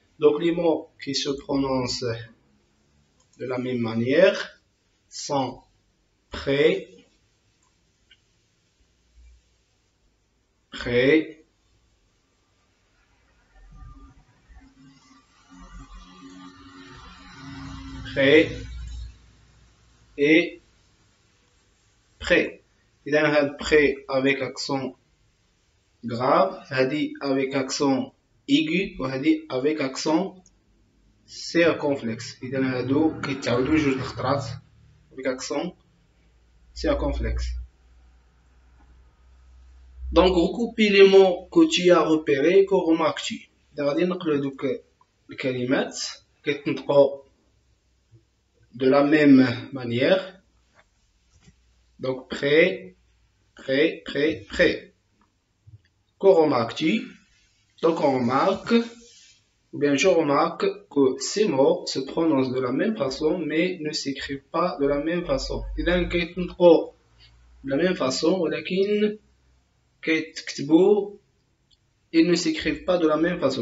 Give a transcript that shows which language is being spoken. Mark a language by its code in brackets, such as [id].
[fr] Donc les mots qui se prononcent de la même manière sont prêt, prêt, prêt et prêt. Il y a un prêt avec accent grave, [ar] هذه [fr] avec accent aigu [ar] وهذه [fr] avec accent circonflexe. [ar] إذا هادو كيتعاودوا جوج الخطرات [fr] avec accent circonflexe. Donc recoupez les mots que tu as repérés, que remarques-tu. [ar] إذا غادي نقلو هادوك الكلمات كيتنطقوا [fr] de la même manière. Donc prêt, prêt, prêt, prêt. Que remarques-tu? Donc on remarque, ou bien je remarque que ces mots se prononcent de la même façon mais ne s'écrivent pas de la même façon. [ar] إذا كيتنطقوا [fr] de la même façon [ar] ولكن كيتكتبوا [fr] ils ne s'écrivent pas de la même façon.